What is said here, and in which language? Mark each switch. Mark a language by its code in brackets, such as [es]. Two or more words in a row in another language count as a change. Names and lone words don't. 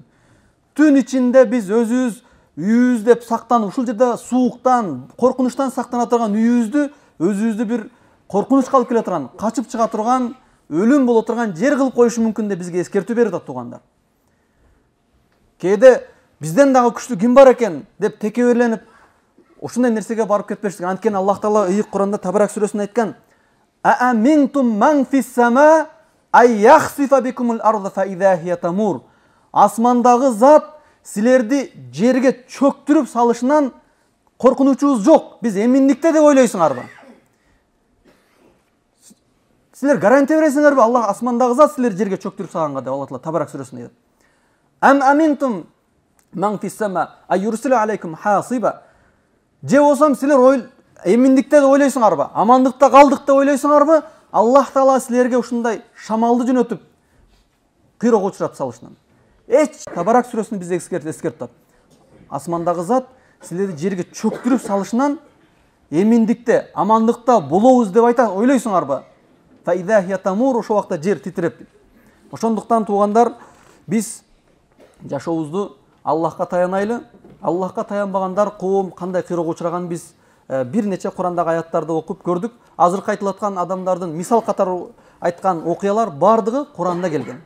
[ky] Түн ичинде биз өзүбүз үйүбүз деп сактанып, ушул жерде сууктан, коркунучтан сактана турган үйүбүздү өзүбүздү бир коркунучка алып келе турган, качып чыга турган, өлүм боло турган жер кылып коюшу мүмкүн деп бизге эскертүү берип атат туугандар. Кээде бизден дагы күчтүү ким бар экен деп текеберленип, ушундай нерсеге барып кетпештик. Анткени Аллах Таала ыйык Куранда Табарак сүрөсүндө айткан: [ar] "أأمنتم من في السماء أن يخسف بكم الأرض فإذا هي تمور." [ky] Асмандагы зат силерди жерге чөктүрүп салышынан коркунучубуз жок. Биз эминдикте деп ойлойсуңарбы? Силер гарантия бересиңерби? Аллах асмандагы зат силерди жерге чөктүрүп салганга деп Аллах Таала Табарак сүрөсүндө айтат. [ar] أم أمنتم من في السماء أن يرسل عليكم حاصبا. [ky] Же болсом силер эминдикте деп ойлойсуңарбы? Амандыкта калдык деп ойлойсуңарбы? Аллах Таала силерге ушундай шамалды жөнөтүп кыйроого учуратып салышынан. Табарак сүрөсүндө бизге эскертип атат. Асмандагы зат силерди жерге чөктүрүп салышынан эминдикте, амандыкта болобуз деп айтат, ойлойсуңарбы? [ar] فإذا هي تمور, [ky] ошол убакта жер титиреп. Ошондуктан туугандар, биз жашообузду Аллахка таянайлы. Аллахка таянбагандар коом кандай кыйроого учураган биз бир нече Курандагы аяттарды окуп көрдүк. Азыркы айтылып аткан адамдардын мисал катары айткан окуялар бардыгы Куранда келген.